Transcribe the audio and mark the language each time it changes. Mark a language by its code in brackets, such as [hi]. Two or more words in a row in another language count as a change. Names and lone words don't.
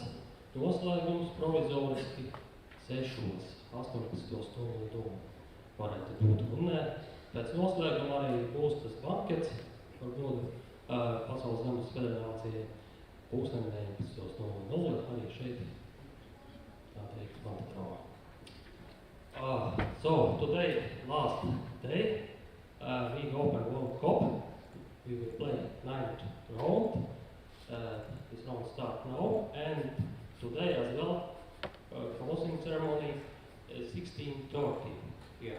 [lv] Noslēgums provizoriski 6. 18:00 varētu būt. Un pēc noslēguma arī būs tas bankets par godu Pasaules zemes federācija 19:00 arī šeit, tā teikt, Bantatrā. [en] So, today, last day, Riga Open World Cup. We will play 9th round. This round starts now, and today as well, closing ceremony is 16:30 here.